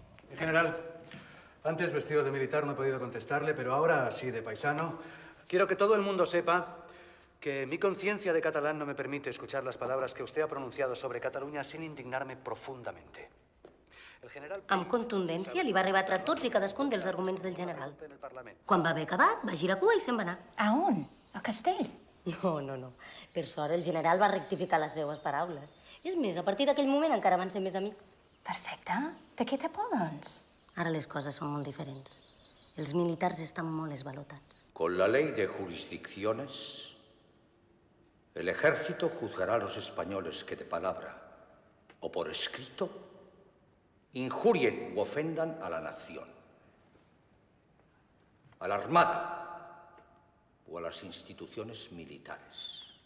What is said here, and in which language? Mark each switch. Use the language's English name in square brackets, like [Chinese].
[Spanish] En general, antes vestido de militar no he podido contestarle, pero ahora, así de paisano, quiero que todo el mundo sepa que mi conciencia de catalán no me permite escuchar las palabras que usted ha pronunciado sobre Cataluña sin indignarme profundamente. [Catalan] Amb contundència li va rebatre tots i cadascun dels arguments del general. Quan va haver acabat, va girar cua i se'n va anar. A on? Al castell? No. Per sort, el general va rectificar les seues paraules. És més, a partir d'aquell moment encara van ser més amics. Perfecte. De què té por, doncs? Ara les coses són molt diferents. Els militars estan molt esvalotats. [Spanish] Con la ley de jurisdicciones, el ejército juzgará a los españoles que de palabra o por escrito injurien u ofendan a la nación, a la Armada o a las instituciones militares.